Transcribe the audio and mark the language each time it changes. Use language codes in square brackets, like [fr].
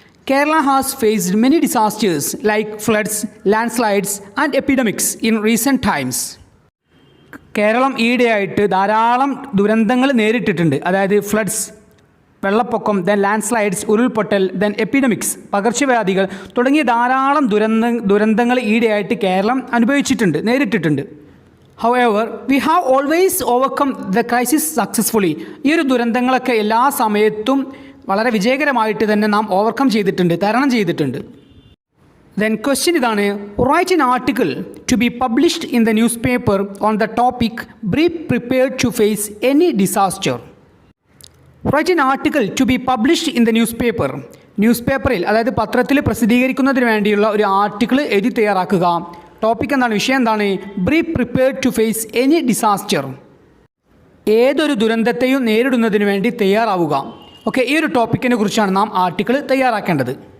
[en] Kerala has faced many disasters like floods, landslides and epidemics in recent times. [ml] Keralam ഈയിടെയായിട്ട് ധാരാളം ദുരന്തങ്ങൾ നേരിട്ടിട്ടുണ്ട്. അതായത് ഫ്ലഡ്സ്, വെള്ളപ്പൊക്കം, ദെൻ ലാൻഡ് സ്ലൈഡ്സ്, ഉരുൾപൊട്ടൽ, ദെൻ എപ്പിഡമിക്സ്, പകർച്ചവ്യാധികൾ തുടങ്ങിയ ധാരാളം ദുരന്തങ്ങൾ ഈയിടെയായിട്ട് കേരളം നേരിട്ടിട്ടുണ്ട്. [en] However, we have always overcome the crisis successfully. [ml] ഈ ഒരു ദുരന്തങ്ങളൊക്കെ എല്ലാ സമയത്തും വളരെ വിജയകരമായിട്ട് തന്നെ നാം തരണം ചെയ്തിട്ടുണ്ട്. [en] Then question ഇതാണ്, write an article to be published in the newspaper on the topic be prepared to face any disaster. Write an article to be published in the newspaper. [ml] ന്യൂസ്പേപ്പറിൽ, അതായത് പത്രത്തിൽ പ്രസിദ്ധീകരിക്കുന്നതിന് വേണ്ടിയുള്ള ഒരു ആർട്ടിക്കിൾ എഴുതി തയ്യാറാക്കുക. ടോപ്പിക് എന്താണ്, വിഷയം എന്താണ്? [en] Be prepared to face any disaster. [ml] ഏതൊരു ദുരന്തത്തെയും നേരിടുന്നതിന് വേണ്ടി തയ്യാറാവുക. ഓക്കെ, ഈ ഒരു ടോപ്പിക്കിനെ കുറിച്ചാണ് നാം ആർട്ടിക്കിൾ തയ്യാറാക്കേണ്ടത്.